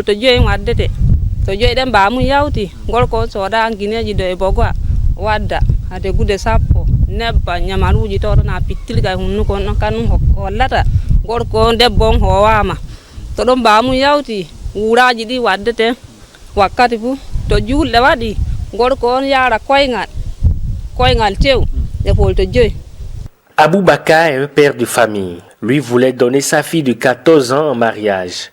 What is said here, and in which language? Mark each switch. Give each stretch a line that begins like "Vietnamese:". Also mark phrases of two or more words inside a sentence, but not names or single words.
Fula: to joyi waddete to joyi den baamu yawti gorko soda gineji do e bogwa wadda ade gude sappo nebba nyamaruji to na pittilga hunnu ko non kan hollata gorko debbon howama to don baamu yawti wuraji di waddete wakkati fu to juulde wadi gorko on yara koyngal tew.
French: Aboubaka est un père de famille. Lui voulait donner sa fille de 14 ans en mariage.